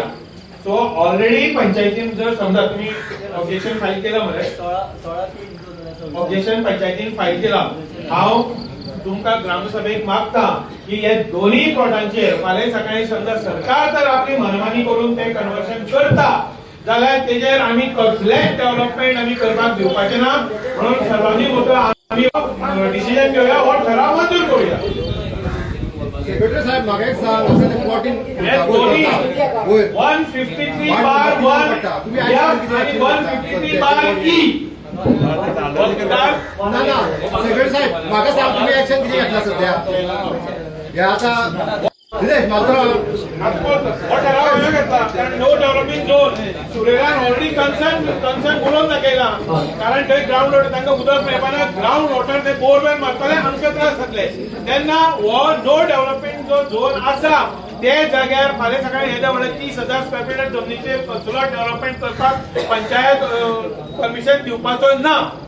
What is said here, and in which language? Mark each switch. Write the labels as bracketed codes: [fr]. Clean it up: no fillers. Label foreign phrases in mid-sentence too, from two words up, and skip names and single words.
[en] so already [kok] पंचायतीन जर समजा तुम्ही [en] objection file [kok] केलं मरे ऑब्जेक्शन पंचायतीन फाईल केला हांव तुमका ग्रामसभेक मागता की हे दोन्ही प्लॉटांचेर फाल्यां सकाळी समजा सरकार जर आपली मनमानी करून ते कन्वर्शन करता जाल्यार तेजेर आमी कसलेच डेव्हलपमेंट आमी करपाक दिवपाचे ना म्हणून सर्वांनी वचून आमी डिसिजन घेवया हो ठराव मंजूर करूया सेक्रेटरी साहेब म्हाका एक सांग असं प्लॉटिंग 153/1 तुम्ही 153/E सेक्रेटरी साहेब म्हाका सांग तुम्ही ऍक्शन किती घेतला सध्या हे आता निलेश मात्र [en] no developing zone [kok] सुरेलान [en] already concern [kok] बोलून दाखयला कारण थंय [en] ground water [kok] तांकां उदक मेळपाना [en] ground water [kok] ते बोरवेल मारतले आमचे त्रास जातले तेन्ना हो [en] no developing [kok] जो झोन आसा ते जाग्यार फाल्यां सकाळी येद्या व्हडल्या 30,000 [en] square meter [kok] जमनीचे सुलो डेव्हलपमेंट करपाक पंचायत परमिशन दिवपाचो ना